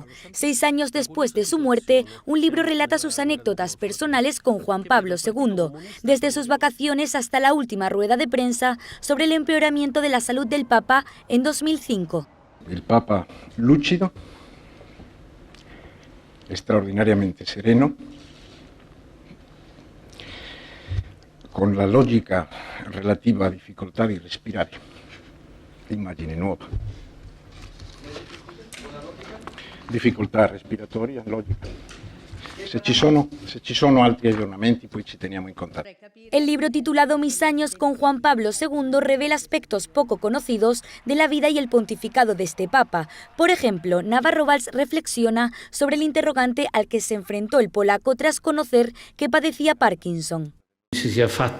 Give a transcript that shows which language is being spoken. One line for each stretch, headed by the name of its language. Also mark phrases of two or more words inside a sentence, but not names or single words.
Spanish: 6 años después de su muerte, un libro relata sus anécdotas personales con Juan Pablo II, desde sus vacaciones hasta la última rueda de prensa sobre el empeoramiento de la salud del Papa en 2005. El Papa lúcido, extraordinariamente sereno,
Italian: con la logica relativa a difficoltà di respirare, immagine nuova. Difficoltà respiratoria, logica. Se ci sono altri aggiornamenti, poi ci teniamo in contatto.
Spanish: El libro titulado Mis años con Juan Pablo II revela aspectos poco conocidos de la vida y el pontificado de este Papa. Por ejemplo, Navarro Valls reflexiona sobre el interrogante al que se enfrentó el polaco tras conocer que padecía Parkinson. Se